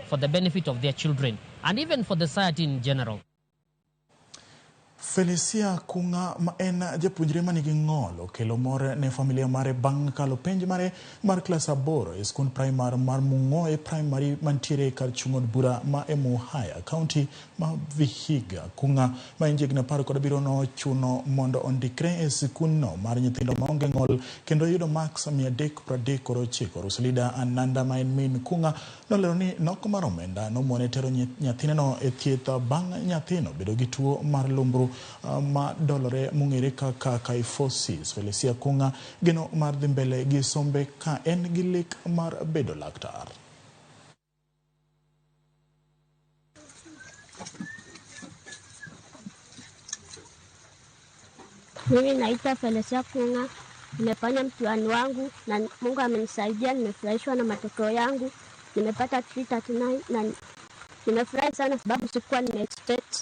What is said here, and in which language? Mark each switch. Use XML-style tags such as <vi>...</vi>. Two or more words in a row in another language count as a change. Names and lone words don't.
<en>for the benefit of their children and even for the society in general.</en> <luo>Felicia Kunga ma en japuonjre manigi ng'ol okelo mor ne familia mare bang' kalo penj mare mar klas 8 e skul primar mar Mung'oe primary mantiere kar chung'od bura ma Emuhaya county ma Vihiga. Kunga ma en jigna 17 no chuno mondo ondikre e skunno mar nyithindo maonge ng'ol kendo yudo max 339. Rosalida Ananda ma en min Kunga nolero ni nok mar omenda nomone tero nyathineno e thieth bang' nyathino bedo gi tuo mar lumbru ma dolore mung'ere kaka kyphosis. Felicia Kunga geno mar dhi mbele gi sombe ka en gi lek mar bedo laktar.</luo> <sw>Mimi naitwa Felicia Kunga, nimefanya mtihani wangu na Mungu amenisaidia, nimefurahishwa na matokeo yangu. Nimepata 339 na nimefurahi sana sababu sikuwa nime-expect.</sw>